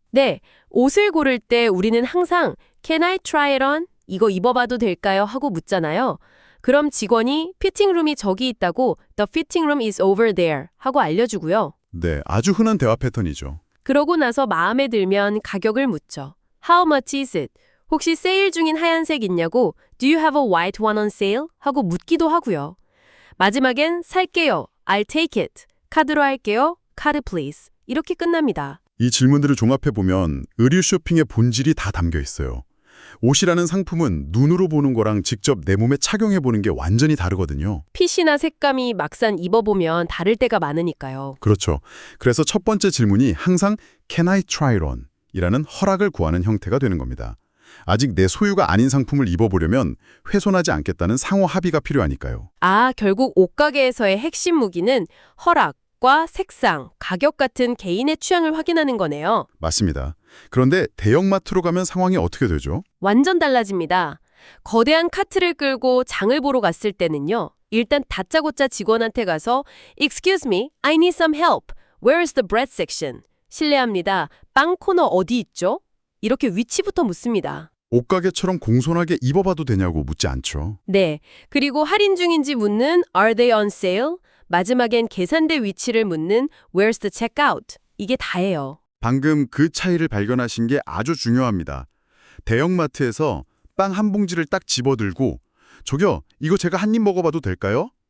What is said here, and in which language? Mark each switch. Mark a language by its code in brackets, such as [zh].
[ko] 네, 옷을 고를 때 우리는 항상 [en] Can I try it on? [ko] 이거 입어봐도 될까요? 하고 묻잖아요. 그럼 직원이 피팅룸이 저기 있다고 [en] The fitting room is over there [ko] 하고 알려주고요. 네, 아주 흔한 대화 패턴이죠. 그러고 나서 마음에 들면 가격을 묻죠. [en] How much is it? [ko] 혹시 세일 중인 하얀색 있냐고 [en] Do you have a white one on sale? [ko] 하고 묻기도 하고요. 마지막엔 살게요. [en] I'll take it. [ko] 카드로 할게요. 카드 please. 이렇게 끝납니다. 이 질문들을 종합해보면 의류 쇼핑의 본질이 다 담겨 있어요. 옷이라는 상품은 눈으로 보는 거랑 직접 내 몸에 착용해보는 게 완전히 다르거든요. 핏이나 색감이 막상 입어보면 다를 때가 많으니까요. 그렇죠. 그래서 첫 번째 질문이 항상 [en] Can I try it on? [ko] 이라는 허락을 구하는 형태가 되는 겁니다. 아직 내 소유가 아닌 상품을 입어보려면 훼손하지 않겠다는 상호 합의가 필요하니까요. 아, 결국 옷가게에서의 핵심 무기는 허락과 색상, 가격 같은 개인의 취향을 확인하는 거네요. 맞습니다. 그런데 대형마트로 가면 상황이 어떻게 되죠? 완전 달라집니다. 거대한 카트를 끌고 장을 보러 갔을 때는요. 일단 다짜고짜 직원한테 가서 [en] Excuse me, I need some help. Where is the bread section? [ko] 실례합니다. 빵 코너 어디 있죠? 이렇게 위치부터 묻습니다. 옷가게처럼 공손하게 입어봐도 되냐고 묻지 않죠. 네, 그리고 할인 중인지 묻는 [en] Are they on sale? [ko] 마지막엔 계산대 위치를 묻는 [en] Where's the checkout? [ko] 이게 다예요. 방금 그 차이를 발견하신 게 아주 중요합니다. 대형마트에서 빵 한 봉지를 딱 집어들고 저기요, 이거 제가 한 입 먹어봐도 될까요?